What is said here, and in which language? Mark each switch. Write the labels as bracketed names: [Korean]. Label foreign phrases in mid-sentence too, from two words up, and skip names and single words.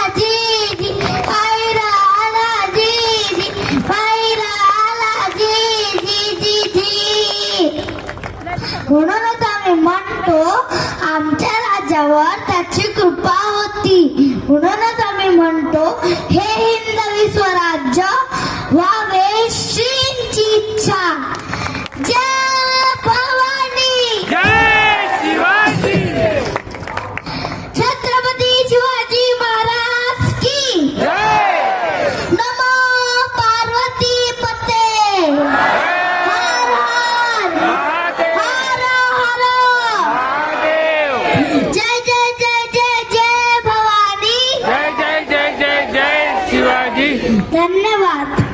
[Marathi] जी जी बाहेर आला जी जी बाहेर आला जी जी जी जी म्हणूनच आम्ही म्हणतो आमच्या राजावर त्याची कृपा होती म्हणूनच आम्ही म्हणतो हे हिंदवी स्वराज्य व्हावे श्रींची इच्छा जय भवानी जय शिवाजी [Hindi] छत्रपती शिवाजी महाराज की जय [Sanskrit] नमो पार्वती पते हर हर महादेव हर हर महादेव [Marathi] जय जय जय जय जय भवानी जय जय जय जय जय शिवाजी धन्यवाद